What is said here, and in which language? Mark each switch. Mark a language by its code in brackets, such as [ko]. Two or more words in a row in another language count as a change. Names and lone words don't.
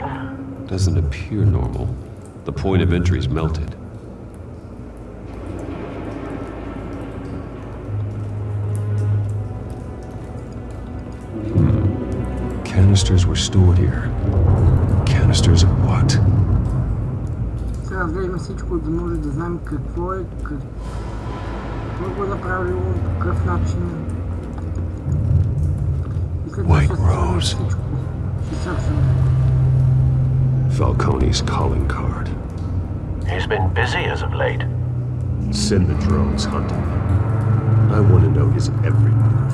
[en] Doesn't appear normal. The point of entry's melted. Canisters were stored here. Canisters of what? [bg] Сега гледаме всичко, да може да знаем какво е, какво го е направило, по какъв начин. [en] White Rose. Falcone's calling card. He's been busy as of late. Send the drones hunting. I want to know his every move.